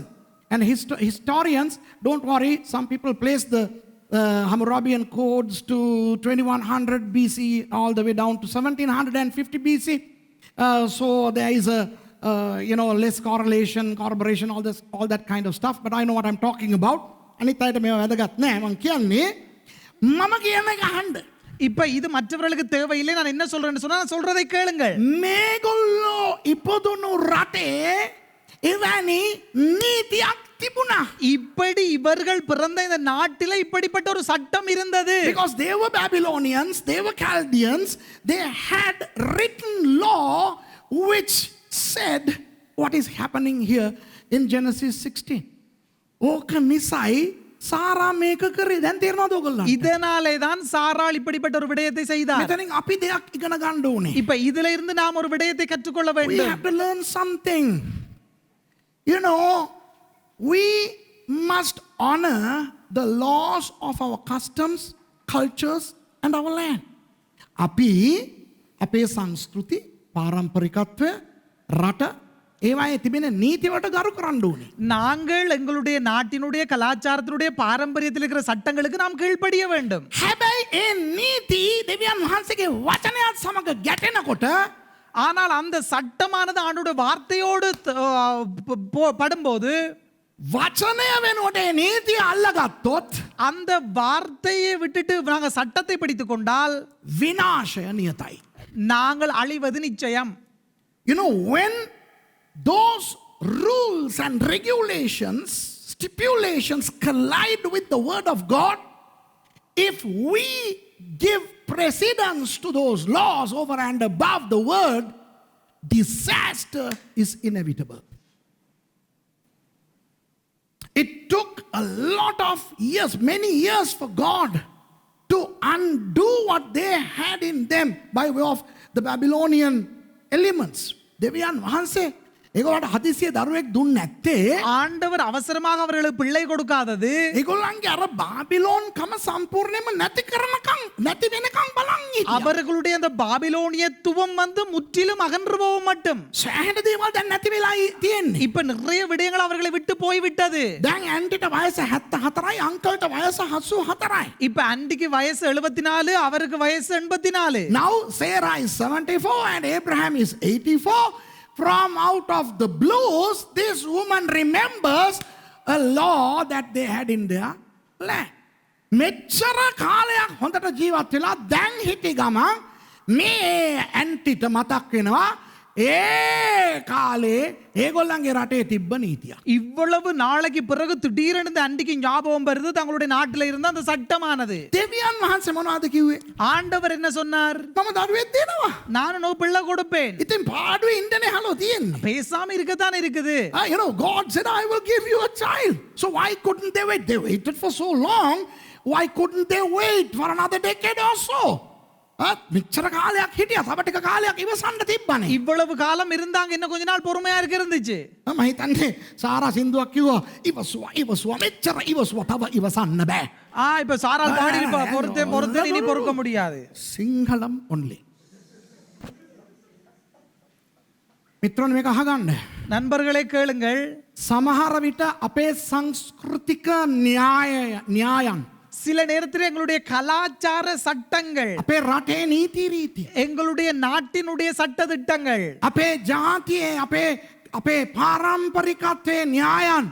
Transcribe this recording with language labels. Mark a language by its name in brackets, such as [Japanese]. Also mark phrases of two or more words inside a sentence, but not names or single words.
[English] And historians, don't worry, some people place the Hammurabian codes to 2100 BC all the way down to 1750 BC. So there is a less corroboration, all that kind of stuff. But I know what I'm talking about. [Sinhala] අනිත් අයට මේව වැදගත් නෑ. මම කියන්නේ මම කියන එක අහන්න. [Tamil] இப்ப இது மற்றவர்களுக்கு தேவையில்லை. நான் என்ன சொல்றேன்னு சொன்னா நான் சொல்றதை கேளுங்கள். [Sinhala] මේගොල්ලෝ ඉපදුණු රටේ එවැනි නීතියක් තිබුණා. [Tamil] இப்படி இவர்கள் பிறந்த இந்த நாட்டில இப்படிப்பட்ட ஒரு சட்டம் இருந்தது. [English] Because they were Babylonians, they were Chaldeans, they had written law which said what is happening here in Genesis 16. [Sinhala] ඕක නිසයි සාරා මේක කරේ. දැන් තේරෙනවද ඔයගොල්ලන්ට? [Tamil] இதனாலே தான் சாராள் இப்படிப்பட்ட ஒரு விடயத்தை செய்தார். [Sinhala] මෙතනින් අපි දෙයක් ඉගෙන ගන්න ඕනේ. [Tamil] இப்ப இதுல இருந்து நாம் ஒரு விடயத்தை கற்றுக்கொள்ள [English] We [Tamil] வேண்டும். [English] have to learn something. We must honor the laws of our customs, cultures and our land. [Sinhala] අපි අපේ සංස්කෘති, පාරම්පරිකත්වය, රට ඒවායේ තිබෙන නීතිවලට ගරු කරන්න ඕනේ. [Tamil] நாங்கள் எங்களுடைய நாட்டினுடைய கலாச்சாரத்தினுடைய பாரம்பரியத்தில் இருக்கிற சட்டங்களுக்கு நாம் கீழ்ப்படிய வேண்டும். [Sinhala] හැබැයි ඒ නීති දෙවියන් වහන්සේගේ වචනයත් සමග ගැටෙනකොට [Tamil] ஆனால் அந்த சட்டமானது ஆண்டோட வார்த்தையோடு படும்போது [Sinhala] වචනය වෙනුවට ඒ නීතිය අල්ලගත්තොත් [Tamil] அந்த வார்த்தையை விட்டுட்டு நாங்கள் சட்டத்தை பிடித்துக் கொண்டால் [Sinhala] විනාශය නියතයි. [Tamil] நாங்கள் அழிவது நிச்சயம். [English] When those rules and regulations, stipulations collide with the word of God, if we give precedence to those laws over and above the word, disaster is inevitable. It took a lot of years, many years for God to undo what they had in them by way of the Babylonian elements. [Sinhala] දෙවියන් වහන්සේ ඒගොල්ලන්ට හදිසියේ දරුවෙක් දුන්නේ නැත්තේ [Tamil] ஆண்டவர் அவசரமாக அவர்களுக்கு பிள்ளை கொடுக்காதது [Sinhala] ඒගොල්ලන්ගේ අර බාබිලෝන් කම සම්පූර්ණයෙන්ම නැති කරනකම් නැති වෙනකම් බලන් හිටියා. [Tamil] அவர்களுடைய அந்த பாபிலோனியத்துவம் வந்து முற்றிலும் அகன்று போக மட்டும் [Sinhala] සෑහෙන දේවල් දැන් නැති වෙලා තියෙන්නේ. [Tamil] இப்ப நிறைய விடயங்கள் அவர்களை விட்டு போய் விட்டது. [Sinhala] දැන් ඇන්ටිට වයස 74යි අංකල්ට වයස 84යි. [Tamil] இப்ப அண்டிக்கு வயசு 74 அவருக்கு வயசு 84. [English] Now Sarah is 74 and Abraham is 84. From out of the blues, this woman remembers a law that they had in their land. [Sinhala] මෙච්චර කාලයක් හොඳට ජීවත් වෙලා දැන් හිටි ගමන් මේ ඇන්ටිට මතක් වෙනවා ඒ කාලේ ඒගොල්ලන්ගේ රටේ තිබ්බ නීතියක්. [Tamil] இவ்வளவு நாளைக்கு பிறகு திடீரென இந்த அண்டிக்கு ஞாபகம் வருது தங்களுடைய நாட்டில் இருந்த அந்த சட்டமானது. [Sinhala] දෙවියන් වහන්සේ මොනවද කිව්වේ? [Tamil] ஆண்டவர் என்ன சொன்னார்? [Sinhala] මම දරුවෙක් දෙනවා. [Tamil] நானும் நோ பிள்ளை கொடுப்பேன். [Sinhala] ඉතින් පාඩුවේ ඉන්නනේ හලෝ තියෙන්නේ. [Tamil] பேசாம இருக்கத்தானே இருக்குது. [English] You know, God said, I will give you a child. So why couldn't they wait? They waited for so long. Why couldn't they wait for another decade or so? [Sinhala] මෙච්චර කාලයක් හිටියා. තව ටික කාලයක් ඉවසන්න තිබ්බනේ. [Tamil] இவ்வளவு காலம் இருந்தாங்க இன்னும் கொஞ்ச நாள் பொறுமையா இருந்துச்சு. [Sinhala] මම හිතන්නේ සාරා සින්දුවක් කිව්වා ඉවසුවා මෙච්චර ඉවසුවා තව ඉවසන්න බෑ. [Tamil] இப்ப சாரால் பாடி பொறுத்து இனி பொறுக்க முடியாது. [Sinhala] සිංහලම් only. මිත්‍රයන් මේක අහගන්න. [Tamil] நண்பர்களே கேளுங்கள். [Sinhala] සමහර විට අපේ සංස්කෘතික න්‍යායයන් [Tamil] சில நேரத்தில் எங்களுடைய கலாச்சார சட்டங்கள் [Sinhala] අපේ රටේ නීති රීති [Tamil] எங்களுடைய நாட்டினுடைய சட்ட திட்டங்கள் [Sinhala] අපේ ජාතියේ අපේ පාරම්පරිකත්වයේ න්‍යායන්